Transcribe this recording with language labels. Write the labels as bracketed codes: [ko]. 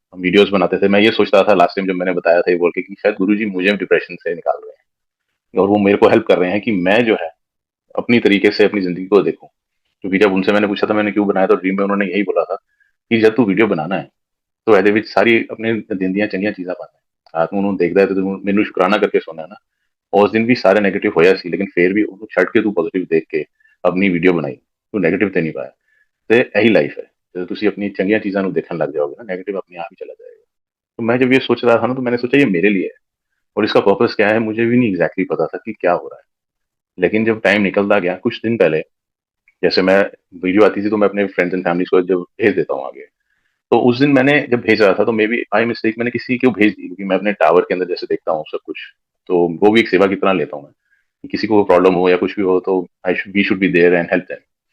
[hi] हम वीडियोस बनाते थे। मैं ये सोचता था लास्ट टाइम जब मैंने बताया था ये बोल के कि शायद गुरु जी मुझे डिप्रेशन से निकाल रहे हैं, और वो मेरे को हेल्प कर रहे हैं कि मैं जो है अपनी तरीके से अपनी जिंदगी को देखूं। क्योंकि जब उनसे मैंने पूछा था मैंने क्यों बनाया, तो ड्रीम में उन्होंने यही बोला था कि जब तू वीडियो बनाना है तो [pa] ਇਹਦੇ ਵਿੱਚ सारी अपने दिन दियां चंगियां चीज़ां पाना है, ਰਾਤ ਨੂੰ ਉਹਨੂੰ ਦੇਖਦਾ ਹੈ ਤੇ ਤੂੰ ਮੈਨੂੰ ਸ਼ੁਕਰਾਨਾ ਕਰਕੇ ਸੌਣਾ ਹੈ ਨਾ। ਉਸ ਦਿਨ ਵੀ ਸਾਰੇ ਨੈਗੇਟਿਵ ਹੋਇਆ ਸੀ, ਲੇਕਿਨ ਫੇਰ ਵੀ ਉਹਨੂੰ ਛੱਡ ਕੇ ਤੂੰ ਪੋਜ਼ਿਟਿਵ ਦੇਖ ਕੇ ਆਪਣੀ ਵੀਡੀਓ ਬਣਾਈ, ਤੂੰ ਨੈਗੇਟਿਵ ਤੇ ਨਹੀਂ ਪਾਇਆ। ਤੇ ਇਹੀ ਲਾਈਫ ਹੈ, ਜਦੋਂ ਤੁਸੀਂ ਆਪਣੀ ਚੰਗੀਆਂ ਚੀਜ਼ਾਂ ਨੂੰ ਦੇਖਣ ਲੱਗ ਜਾਓਗੇ ना, [hi] नेगेटिव अपने आप ही चला जाएगा। तो मैं जब ये सोच रहा था ना, तो मैंने सोचा ये मेरे लिए है, और इसका पर्पस क्या है मुझे भी नहीं एग्जैक्टली पता था कि क्या हो रहा है। लेकिन जब टाइम निकलता गया, कुछ दिन पहले जैसे मैं वीडियो आती थी तो मैं अपने फ्रेंड्स एंड फैमिली को जब भेज देता हूँ आगे, तो उस दिन मैंने जब भेज रहा था तो [en] maybe by mistake [hi] मैंने किसी को भेज दी, क्योंकि मैं अपने टावर के अंदर जैसे देखता हूँ सब कुछ, तो वो भी एक सेवा की तरह लेता हूँ मैं, कि किसी को प्रॉब्लम हो या कुछ भी हो तो [en] I should we should be there and help them.